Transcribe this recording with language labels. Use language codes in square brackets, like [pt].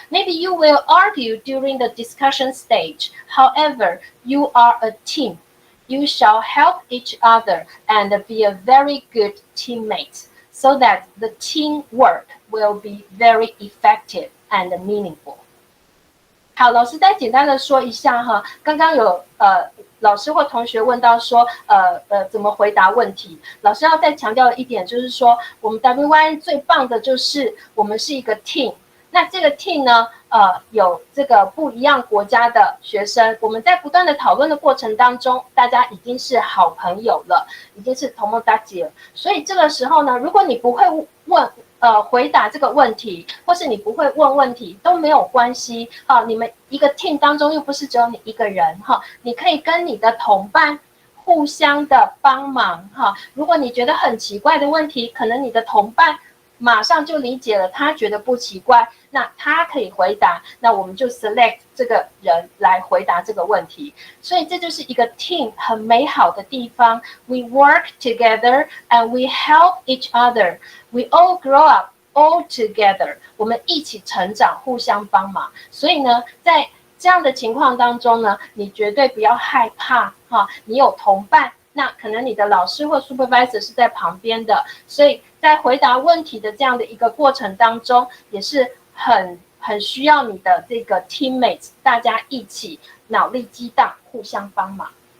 [en] Maybe you will argue during the discussion stage. However, you are a team. You shall help each other and be a very good teammate so that the teamwork will be very effective and meaningful. [zh] 好，老师再简单的说一下哈，刚刚有老师或同学问到说怎么回答问题，老师要再强调一点，就是说我们 WYN 最棒的就是我们是一个 team。那这个 team 呢，有这个不一样国家的学生，我们在不断的讨论的过程当中，大家已经是好朋友了，已经是同盟大姐了。所以这个时候呢，如果你不会回答这个问题，或是你不会问问题都没有关系啊。你们一个 team 当中又不是只有你一个人哈，你可以跟你的同伴互相的帮忙哈。如果你觉得很奇怪的问题，可能你的同伴马上就理解了，他觉得不奇怪，那他可以回答，那我们就 select 这个人来回答这个问题。所以这就是一个 team 很美好的地方。 [en] We work together and we help each other. We all grow up all together. [zh] 我们一起成长，互相帮忙。所以呢，在这样的情况当中呢，你绝对不要害怕哈，你有同伴。那可能你的老师或 supervisor 是在旁边的，所以在回答问题的这样的一个过程当中，也是很需要你的这个 teammates， 大家一起脑力激荡，互相帮忙。